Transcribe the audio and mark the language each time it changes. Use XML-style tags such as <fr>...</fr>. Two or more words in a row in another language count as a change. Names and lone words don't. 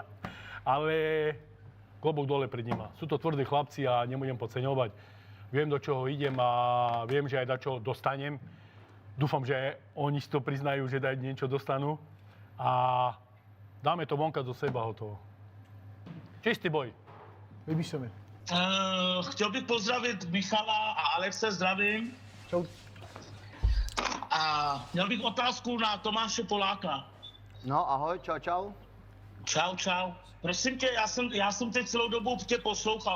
<sk>Ale klobúk dole pred nima. Sú to tvrdí chlapci a nebudem podceňovať. Viem, do čoho idem a viem, že aj do čoho dostanem. Dúfam, že oni si to priznajú, že daj niečo dostanú. A dáme to vonka do seba hotovo. Čistý boj.</sk> <cs>Líbíš se mi. Chtěl bych pozdravit Michala a Alexe, zdravím. Čau. A měl bych otázku na Tomáše Poláka. No, ahoj, čau, čau. Čau, čau. Prosím tě, já jsem teď celou dobu tě poslouchal.</cs>